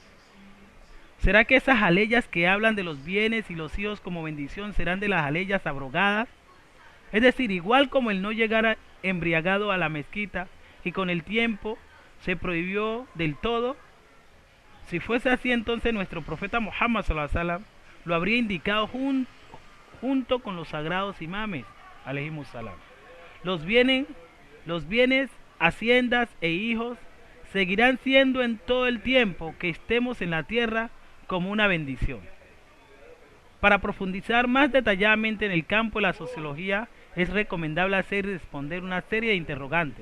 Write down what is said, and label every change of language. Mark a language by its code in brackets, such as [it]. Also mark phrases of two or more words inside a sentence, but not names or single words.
[es] ¿Será que esas aleyas que hablan de los bienes y los hijos como bendición serán de las aleyas abrogadas? Es decir, igual como el no llegar embriagado a la mezquita y con el tiempo se prohibió del todo. Si fuese así, entonces nuestro profeta Muhammad [ar] صلى الله عليه وسلم [es] lo habría indicado junto con los sagrados imames [ar] عليهم السلام. [es] Los bienes, haciendas e hijos seguirán siendo en todo el tiempo que estemos en la tierra como una bendición. Para profundizar más detalladamente en el campo de la sociología, es recomendable hacer y responder una serie de interrogantes.